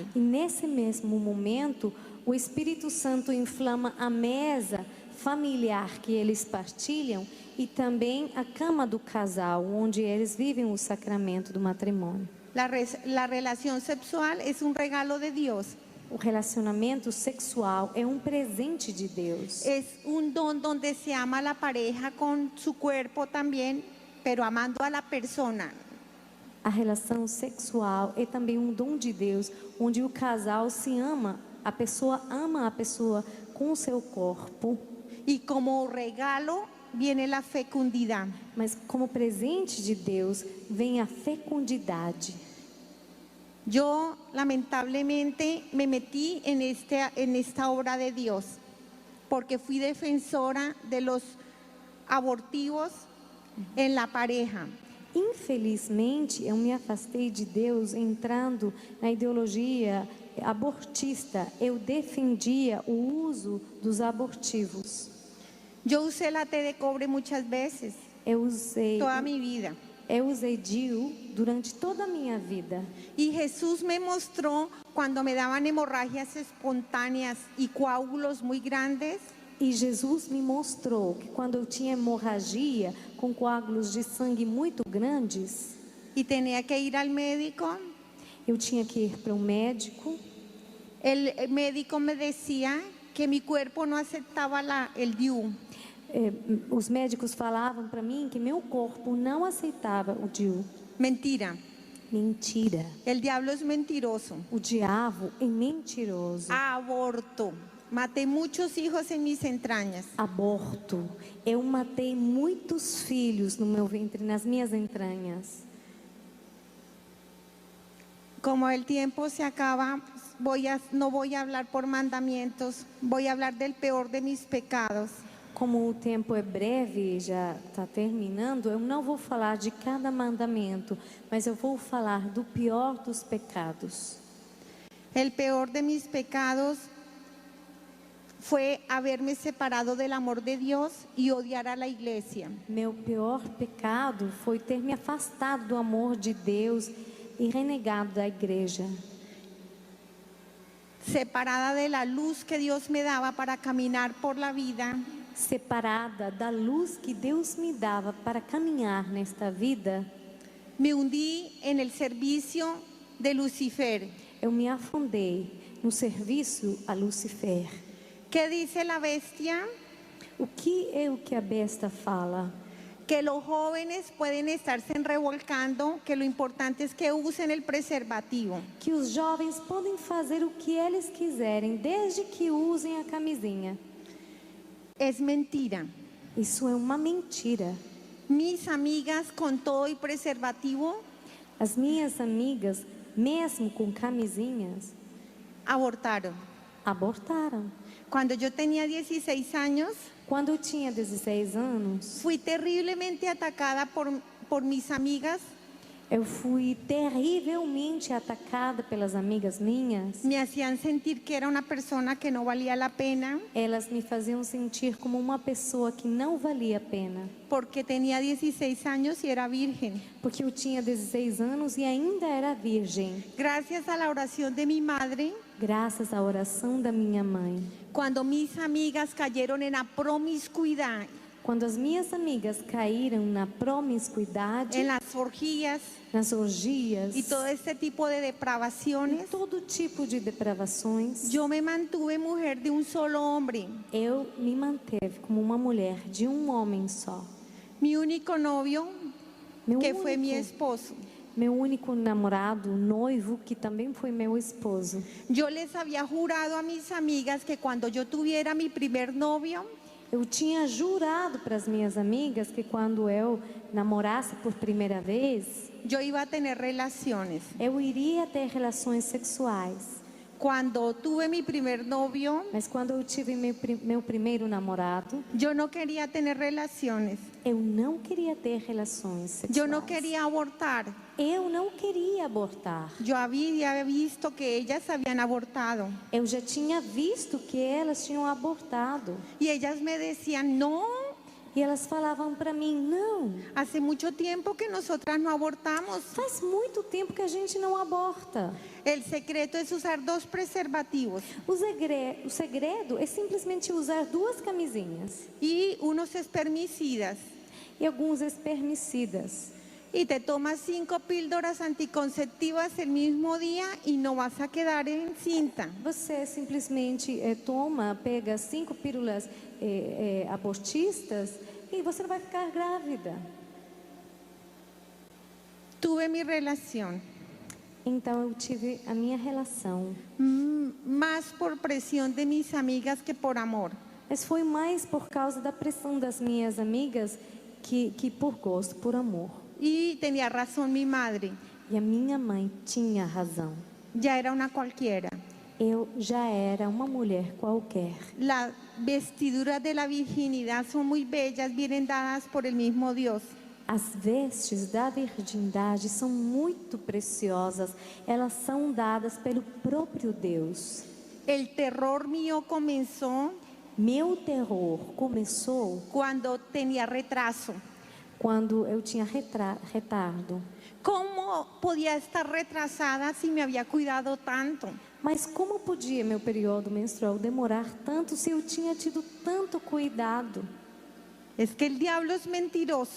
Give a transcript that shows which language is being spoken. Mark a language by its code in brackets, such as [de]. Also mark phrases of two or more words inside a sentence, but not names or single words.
[pt] E nesse mesmo momento, o Espírito Santo inflama a mesa familiar que eles partilham e também a cama do casal, onde eles vivem o sacramento do matrimônio. [es] La relación sexual es un regalo de Dios. [pt] O relacionamento sexual é um presente de Deus. [es] Es un don donde se ama a la pareja con su cuerpo también, pero amando a la persona. [pt] A relação sexual é também um dom de Deus, onde o casal se ama, a pessoa ama a pessoa com o seu corpo, [es] Y como regalo viene la fecundidad. [pt] mas como presente de Deus vem a fecundidade. [es] Yo lamentablemente me metí en esta obra de Dios porque fui defensora de los abortivos en la pareja. [pt] Infelizmente, eu me afastei de Deus entrando na ideologia abortista. Eu defendia o uso dos abortivos. [es] Yo usé la T de cobre muchas veces, [pt] Eu usei [es] toda mi vida. [pt] DIU durante toda a minha vida. [es] Y Jesús me mostró cuando me daban hemorragias espontáneas y coágulos muy grandes, [pt] E Jesus me mostrou que quando eu tinha hemorragia com coágulos de sangue muito grandes, [es] y tenía que ir al médico. [pt] eu tinha que ir para um médico. [es] El médico me decía que mi cuerpo no aceptaba el DIU. [pt] Os médicos falavam para mim que meu corpo não aceitava o DIU. [es] Mentira. [pt] Mentira. [es] El diablo es mentiroso. [pt] O diabo é mentiroso. [es] Aborto. Maté muchos hijos en mis entrañas. [pt] Aborto. Eu matei muitos filhos no meu ventre, nas minhas entranhas. [es] Como el tiempo se acaba, no voy a hablar por mandamientos, voy a hablar del peor de mis pecados. [pt] Como o tempo é breve e já está terminando, eu não vou falar de cada mandamento, mas eu vou falar do pior dos pecados. [es] El peor de mis pecados fue haberme separado del amor de Dios y odiar a la iglesia. [pt] Meu pior pecado foi ter me afastado do amor de Deus e renegado da igreja. [es] Separada de la luz que Dios me daba para caminar por la vida. [pt] Separada da luz que Deus me dava para caminhar nesta vida, [es] Me hundí en el servicio de Lucifer. [pt] eu me afundei no serviço a Lucifer. [es] ¿Qué dice la bestia? [pt] O que é o que a besta fala? [es] que los jóvenes pueden estarse revolcando, que lo importante es que usen el preservativo. [pt] Que os jovens podem fazer o que eles quiserem, desde que usem a camisinha. [es] Es mentira. [pt] Isso é uma mentira. [es] Mis amigas con todo y preservativo [pt] As minhas amigas, mesmo com camisinhas, [es] abortaron. [pt] abortaram. [es] Cuando yo tenía 16 años, [pt] Quando eu tinha 16 anos, [es] fui terriblemente atacada por mis amigas. [pt] eu fui terrivelmente atacada pelas amigas minhas. [es] Me hacían sentir que era una persona que no valía la pena [pt] Elas me faziam sentir como uma pessoa que não valia a pena, [es] porque tenía 16 años y era virgen. [pt] porque eu tinha 16 anos e ainda era virgem. [es] Gracias a la oración de mi madre, [pt] Graças à oração da minha mãe. [es] cuando mis amigas cayeron en la promiscuidad, [pt] Quando as minhas amigas caíram na promiscuidade, [es] en las orgías [pt] nas orgias [es] y todo este tipo de [pt] e [es] depravaciones, [pt] todo tipo de depravações, [es] yo me mantuve mujer de un solo hombre. [pt] eu me manteve como uma mulher de um homem só. [es] Mi único novio, [pt] Meu [es] que fue mi [pt] único, [es] esposo. [pt] meu único namorado, noivo, que também foi meu esposo. [es] Yo les había jurado a mis amigas que cuando yo tuviera mi primer novio, [pt] Eu tinha jurado para as minhas amigas que quando eu namorasse por primeira vez, [es] yo iba a tener relaciones. [pt] eu iria ter relações sexuais. [es] Cuando tuve mi primer novio, [pt] Mas quando eu tive meu primeiro namorado, [es] yo no quería tener relaciones. [pt] eu não queria ter relações sexuais. [es] Yo no quería abortar. [pt] Eu não queria abortar. [es] Yo había visto que ellas habían abortado. [pt] Eu já tinha visto que elas tinham abortado. [es] Y ellas me decían, no, [pt] E elas falavam para mim, não, [es] hace mucho tiempo que nosotras no abortamos. [pt] faz muito tempo que a gente não aborta. [es] El secreto es usar 2 preservativos [pt] O segredo é simplesmente usar 2 camisinhas [es] y unos espermicidas. [pt] e alguns espermicidas. [es] Y te tomas 5 píldoras anticonceptivas el mismo día y no vas a quedar encinta. [pt] Você simplesmente pega 5 pílulas abortistas e você não vai ficar grávida. [es] Tuve mi relación, [pt] Então eu tive a minha relação. [es] más por presión de mis amigas que por amor. [pt] Mas foi mais por causa da pressão das minhas amigas que por gosto, por amor. [es] Y tenía razón mi madre, [pt] E a minha mãe tinha razão. [es] ya era una cualquiera. [pt] Eu já era uma mulher qualquer. [es] Las vestiduras de la virginidad son muy bellas, vienen dadas por el mismo Dios. [pt] As vestes da virgindade são muito preciosas. Elas são dadas pelo próprio Deus. [es] El terror mío comenzó [pt] Meu terror começou [es] cuando tenía retraso. [pt] quando eu tinha retardo. [es] ¿Cómo podía estar retrasada si me había cuidado tanto? [pt] Mas como podia meu período menstrual demorar tanto se eu tinha tido tanto cuidado? [es] Es que el diablo es mentiroso.